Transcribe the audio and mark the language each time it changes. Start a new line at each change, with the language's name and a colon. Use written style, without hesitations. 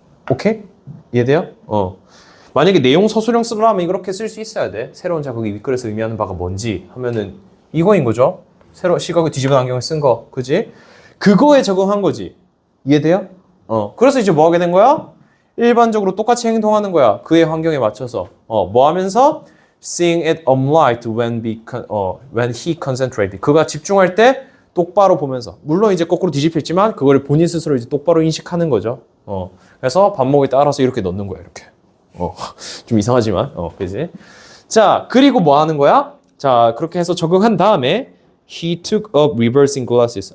Korean: 오케이? 이해돼요? 만약에 내용 서술형 쓰려면 이렇게 쓸 수 있어야 돼. 새로운 자극이 윗글에서 의미하는 바가 뭔지 하면은 이거인 거죠. 새로 시각을 뒤집은 안경을 쓴 거, 그지? 그거에 적응한 거지. 이해돼요? 그래서 이제 뭐 하게 된 거야? 일반적으로 똑같이 행동하는 거야. 그의 환경에 맞춰서. 뭐 하면서
English: seeing it unlight when he concentrated.
Korean: 그가 집중할 때 똑바로 보면서. 물론 이제 거꾸로 뒤집혔지만 그걸 본인 스스로 이제 똑바로 인식하는 거죠. 그래서 밥먹을 때 알아서 이렇게 넣는 거야, 이렇게. 좀 이상하지만, 그지? 자, 그리고 뭐 하는 거야? 자, 그렇게 해서 적응한 다음에
English: he took up reversing glasses.